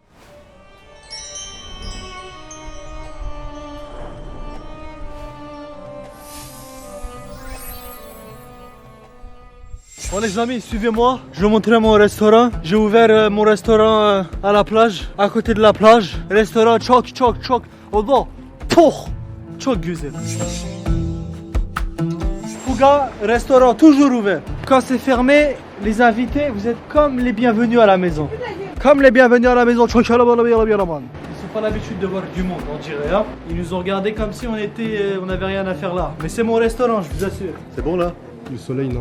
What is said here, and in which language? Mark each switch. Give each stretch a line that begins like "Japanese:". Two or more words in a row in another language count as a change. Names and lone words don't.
French: Bon les amis, suivez-moi, je vais vous montrer mon restaurant. J'ai ouvert mon restaurant à la plage, à côté de la plage. Restaurant çok. Au bord,
Turkish: çok güzel.
French: Fouga, restaurant toujours ouvert. Quand c'est fermé, les invités, vous êtes comme les bienvenus à la maison. Comme les bienvenus à la maison. Ils n'ont pas l'habitude de voir du monde, on dirait. Hein. Ils nous ont regardé comme si on n'avait rien à faire là. Mais c'est mon restaurant, je vous assure. C'est bon là? Le soleil, non.